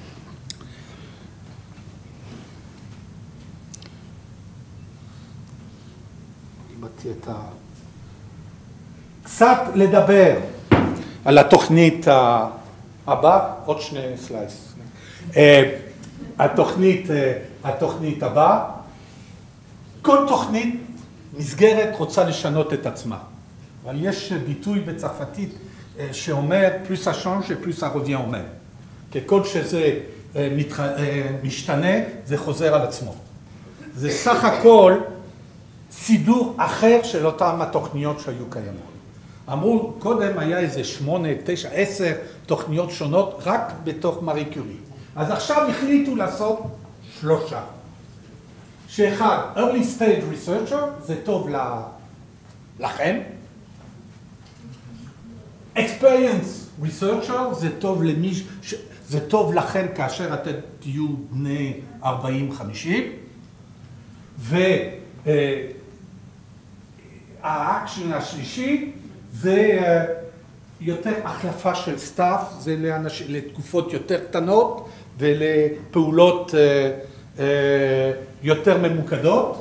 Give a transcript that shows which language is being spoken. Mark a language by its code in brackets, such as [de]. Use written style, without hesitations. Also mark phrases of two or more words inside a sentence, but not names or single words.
[he] קצת לדבר על התוכנית הבאה, עוד 2 סליידס. התוכנית הבאה, כל תוכנית מסגרת רוצה לשנות את עצמה, אבל יש ביטוי בצרפתית שאומר [fr] plus ça change et plus ça revient au même. [he] ככל שזה משתנה, זה חוזר על עצמו. זה סך הכל סידור אחר של אותם התוכניות שהיו קיימות. אמרו, קודם היה איזה 8, 9, 10 תוכניות שונות רק בתוך מארי קיורי. אז עכשיו החליטו לעשות 3. שאחד, [en] early stage researcher, [he] זה טוב לכם. [en] experience researcher, [he] זה טוב לכם כאשר אתם תהיו בני 40-50. והאקשן השלישי זה יותר החלפה של סטאפ, זה לתקופות יותר קטנות ולפעולות יותר ממוקדות.